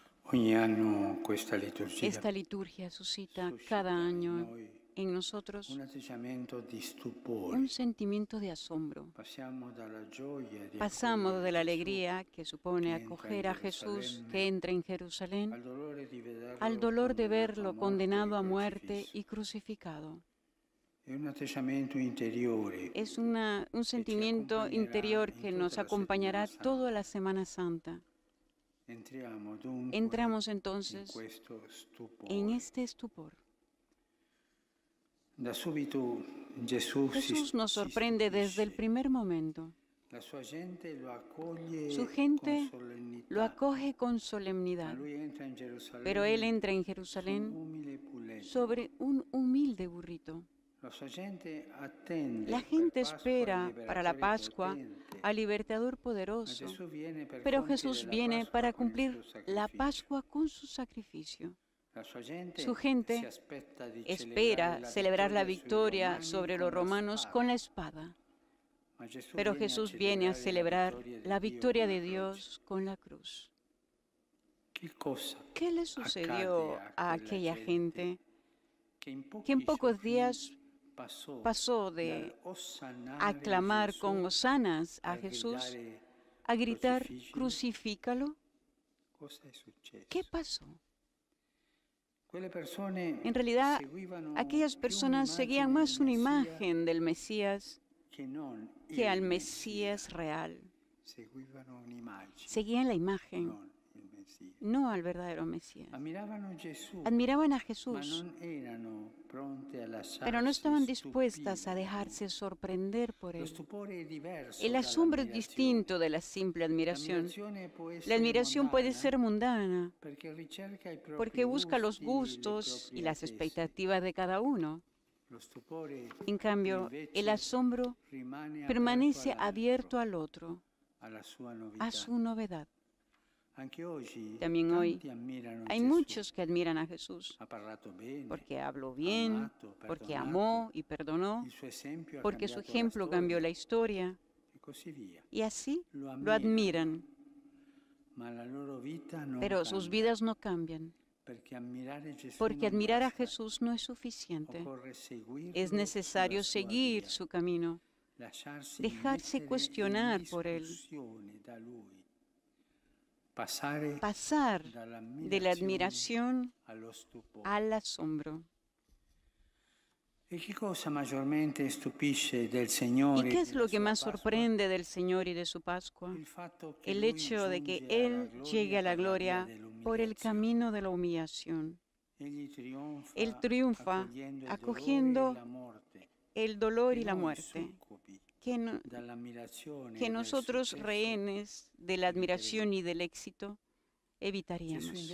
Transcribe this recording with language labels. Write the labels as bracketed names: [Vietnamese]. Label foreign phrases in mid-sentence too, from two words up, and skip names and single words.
[Italian] Ogni anno questa liturgia [Spanish] Esta liturgia suscita cada [Italian] suscita in [Spanish] año [Italian] noi [Spanish] en nosotros [Italian] un atteggiamento di stupore. [Spanish] un sentimiento de asombro. [Italian] Passiamo dalla gioia di [Spanish] Pasamos de [Italian] accogliere [Spanish] la [Italian] Gesù [Spanish] alegría que supone [Italian] che entra in [Spanish] acoger a Jesús que [Italian] Gerusalemme [Spanish] entra en Jerusalén [Italian] al dolore di [Spanish] al [Italian] vederlo [Spanish] dolor de [Italian] condannato a [Spanish] verlo [Italian] morte e [Spanish] condenado a muerte [Italian] crocifisso. [Spanish] y crucificado. [Italian] È un atteggiamento interiore [Spanish] Es un [Italian] che ci [Spanish] sentimiento [Italian] accompagnerà [Spanish] interior [Italian] in [Spanish] que [Italian] tutta [Spanish] nos [Italian] la settimana [Spanish] acompañará toda [Italian] santa. [Spanish] la Semana Santa. [Italian] Entriamo dunque [Spanish] Entramos [Italian] in [Spanish] entonces [Italian] questo [Spanish] en [Italian] stupore. [Spanish] este estupor. [Italian] Da subito Gesù [Spanish] Jesús nos [Italian] si [Spanish] sorprende desde el [Italian] stupisce. [Spanish] primer momento. [Italian] La sua gente lo [Spanish] Su [Italian] accoglie con [Spanish] gente lo [Italian] solennità, [Spanish] acoge con [Italian] ma [Spanish] solemnidad, [Italian] lui entra in [Spanish] pero Él [Italian] Gerusalemme [Spanish] entra en [Italian] su un [Spanish] Jerusalén [Italian] umile puledro. [Spanish] sobre un humilde burrito. [Italian] La sua gente attende [Spanish] La [Italian] per [Spanish] gente [Italian] Pasqua il [Spanish] espera para la [Italian] liberatore [Spanish] Pascua [Italian] potente, [Spanish] al libertador [Italian] ma [Spanish] poderoso, [Italian] Gesù viene per [Spanish] pero [Italian] compiere [Spanish] Jesús [Italian] la [Spanish] viene [Italian] Pasqua [Spanish] para [Italian] con il suo [Spanish] cumplir la [Italian] sacrificio. [Spanish] Pascua con su sacrificio. [Italian] La sua gente [Spanish] Su [Italian] si [Spanish] gente [Italian] aspetta di [Spanish] espera celebrar la victoria [Italian] sui [Spanish] sobre [Italian] romani [Spanish] los romanos [Italian] con [Spanish] con [Italian] la [Spanish] la [Italian] spada. [Spanish] espada, [Italian] Ma Gesù [Spanish] pero [Italian] viene a [Spanish] Jesús viene a celebrar la victoria de [Italian] con la croce. [Spanish] Dios con la cruz. [Italian] Che cosa [Spanish] ¿Qué le [Italian] accade [Spanish] sucedió [Italian] a [Spanish] a [Italian] quella [Spanish] aquella gente [Italian] che in [Spanish] que en [Italian] pochi [Spanish] pocos [Italian] giorni [Spanish] días pasó de [Italian] dall'ossannare [Spanish] aclamar [Italian] Gesù [Spanish] con hosanas a [Italian] a [Spanish] Jesús [Italian] gridare [Spanish] a gritar, [Italian] crucifígelo? [Spanish] crucifícalo? [Italian] Cosa è successo? [Spanish] ¿Qué pasó? [Italian] Quelle persone [Spanish] En realidad, [Italian] seguivano [Spanish] aquellas [Italian] più [Spanish] personas [Italian] un'immagine [Spanish] seguían más [Italian] del [Spanish] una [Italian] Messia [Spanish] imagen del Mesías [Italian] che non [Spanish] que [Italian] il [Spanish] al [Italian] Messia. [Spanish] Mesías real. [Italian] Seguivano un'immagine, [Spanish] Seguían la imagen, [Italian] non il Messia. [Spanish] no al verdadero Mesías. [Italian] Ammiravano Gesù, [Spanish] Admiraban a [Italian] ma [Spanish] Jesús, [Italian] non erano pronte a [Spanish] pero no [Italian] lasciarsi [Spanish] estaban dispuestas a [Italian] stupire. [Spanish] dejarse sorprender por [Italian] Lo [Spanish] Él. [Italian] stupore è diverso [Spanish] El asombro es [Italian] dall'ammirazione. [Spanish] distinto de la simple admiración. [Italian] L'ammirazione può [Spanish] La [Italian] essere [Spanish] admiración puede [Italian] mondana [Spanish] ser mundana, [Italian] perché ricerca i propri [Spanish] porque busca los [Italian] gusti, le [Spanish] gustos y [Italian] proprie [Spanish] las [Italian] attese. [Spanish] expectativas de cada uno. [Italian] Lo stupore [Spanish] En cambio, [Italian] invece [Spanish] el asombro [Italian] rimane [Spanish] permanece [Italian] aperto [Spanish] abierto al otro, [Italian] alla sua novità. [Spanish] a su novedad. [Italian] Anche oggi [Spanish] También hoy [Italian] tanti ammirano [Spanish] hay [Italian] Gesù. [Spanish] muchos que admiran a Jesús [Italian] Ha parlato bene, [Spanish] porque habló bien, [Italian] amato, [Spanish] porque [Italian] perdonato. [Spanish] amó y perdonó, [Italian] Il suo esempio ha [Spanish] porque su [Italian] cambiato [Spanish] ejemplo [Italian] la [Spanish] cambió [Italian] storia, [Spanish] la historia, [Italian] e così via. [Spanish] y así [Italian] Lo [Spanish] lo admiran, [Italian] ma la loro vita non [Spanish] pero sus [Italian] cambia, [Spanish] vidas no cambian, [Italian] perché ammirare Gesù [Spanish] porque [Italian] non [Spanish] admirar a [Italian] basta. [Spanish] Jesús no es suficiente. [Italian] Occorre seguirlo [Spanish] Es necesario [Italian] sulla sua [Spanish] seguir [Italian] via, [Spanish] su camino, [Italian] lasciarsi [Spanish] dejarse [Italian] mettere [Spanish] cuestionar [Italian] in [Spanish] por Él, [Italian] discussione da Lui, passare [Spanish] pasar de la [Italian] dall'ammirazione [Spanish] admiración [Italian] allo stupore. [Spanish] al asombro. [Italian] E che cosa maggiormente stupisce del [Spanish] ¿Y [Italian] Signore [Spanish] qué es [Italian] nella [Spanish] lo que [Italian] sua [Spanish] más [Italian] Pasqua? [Spanish] sorprende del Señor y de su Pascua? [Italian] Il fatto che [Spanish] El [Italian] Lui [Spanish] hecho de que [Italian] giunge alla [Spanish] Él llegue a la [Italian] gloria [Spanish] gloria [Italian] per [Spanish] por [Italian] la [Spanish] el [Italian] via [Spanish] camino de la humillación. [Italian] dell'umiliazione. Egli [Spanish] Él triunfa acogiendo el dolor y la muerte, que nosotros, rehenes de la admiración y del éxito, evitaríamos.